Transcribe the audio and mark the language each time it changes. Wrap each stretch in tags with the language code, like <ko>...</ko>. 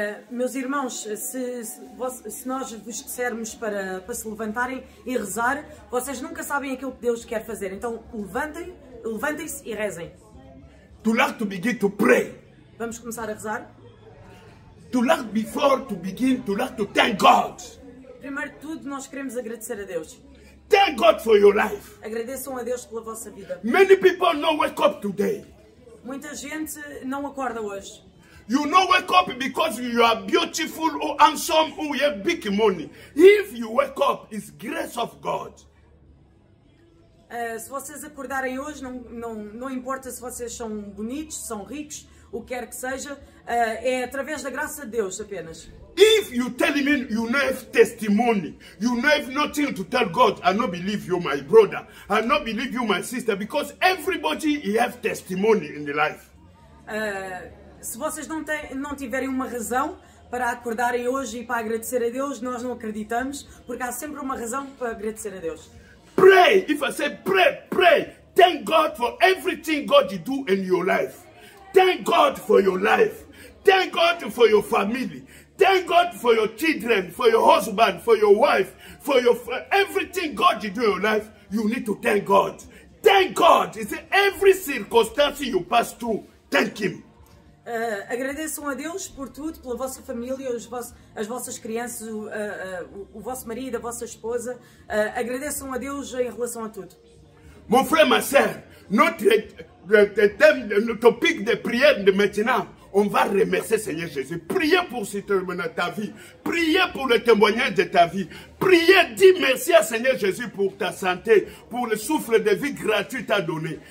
<pt>Meus irmãos, se nós vos dissermos para se levantarem e rezar, vocês nunca sabem aquilo que Deus quer fazer. Então levantem-se e rezem.</pt> <en>To like to begin to pray.</en> <pt>Vamos começar a rezar.</pt> <en>To like before to begin to like to thank God.</en> <pt>Primeiro de tudo, nós queremos agradecer a Deus.</pt> <en>Thank God for your life.</en> <pt>Agradeçam a Deus pela vossa vida.</pt> <en>Many people don't wake up today.</en> <pt>Muita gente não acorda hoje.</pt> <en>You don't wake up because you are beautiful or handsome or you have big money. If you wake up, it's grace of God.</en> <pt>Se vocês acordarem hoje, não importa se vocês são bonitos, são ricos, o que quer que seja, é através da graça de Deus apenas.</pt> <en>If you tell me you don't have testimony, you don't have nothing to tell God, I don't believe you, my brother. I don't believe you, my sister, because everybody have testimony in the life.</en> <pt>Se vocês não tiverem uma razão para acordarem hoje e para agradecer a Deus, nós não acreditamos, porque há sempre uma razão para agradecer a Deus.</pt> <en>Pray. If I say pray. Thank God for everything God do in your life. Thank God for your life. Thank God for your family. Thank God for your children, for your husband, for your wife, for everything God do in your life. You need to thank God. Thank God. It's every circumstance you pass through. Thank Him.</en> <pt>Agradeçam a Deus por tudo, pela vossa família, as vossas crianças, o vosso marido, a vossa esposa. Agradeçam a Deus em relação a tudo.</pt> <fr>Mon frère, ma sœur, le topic de prière de maintenant, on va remercier Seigneur Jésus. Priez pour ta vie. Priez pour le témoignage de ta vie. Priez, dis merci à Seigneur Jésus pour ta santé, pour le souffle de vie gratuit t'a donné.</fr>